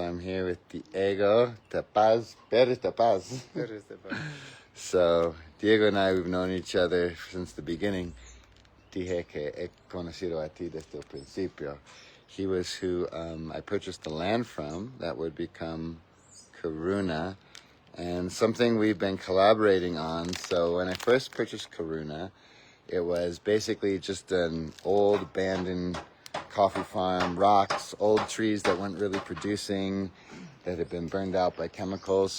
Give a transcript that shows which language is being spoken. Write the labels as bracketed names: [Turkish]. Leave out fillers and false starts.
[English] I'm here with Diego Tapaz. Perez Tapaz. So, Diego and I, we've known each other since the beginning. [Spanish] Dije que he conocido a ti desde el principio. [English] He was who I purchased the land from that would become Karuna, and something we've been collaborating on. So when I first purchased Karuna, it was basically just an old abandoned coffee farm, rocks, old trees that weren't really producing, that had been burned out by chemicals.